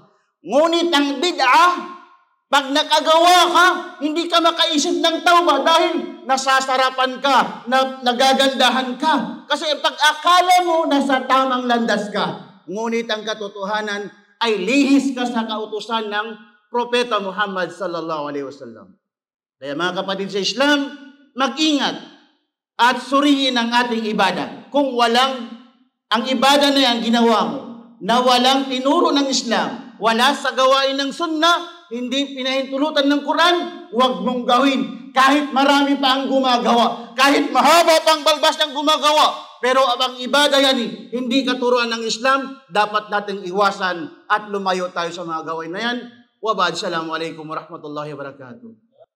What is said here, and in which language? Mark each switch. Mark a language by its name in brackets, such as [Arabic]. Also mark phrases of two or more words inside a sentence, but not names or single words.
[Filipino] Ngunit ang bid'a, pag nakagawa ka, hindi ka makaisip ng tauba dahil nasasarapan ka, nagagandahan ka. Kasi pag akala mo, nasa tamang landas ka. Ngunit ang katotohanan ay lihis ka sa kautusan ng Propeta Muhammad [Arabic] صلى الله عليه وسلم. [Filipino] Kaya mga kapatid sa Islam, mag-ingat at suriin ang ating ibadah. Kung ang ibadah na yan ginawa mo, na walang tinuro ng Islam, wala sa gawain ng sunnah, hindi pinahintulutan ng Quran, huwag mong gawin. Kahit marami pa ang gumagawa, kahit mahaba pang balbas ng gumagawa, pero abang ibadah yan, hindi katuruan ng Islam, dapat nating iwasan at lumayo tayo sa mga gawain na yan. [Arabic] وبعد، السلام عليكم ورحمة الله وبركاته.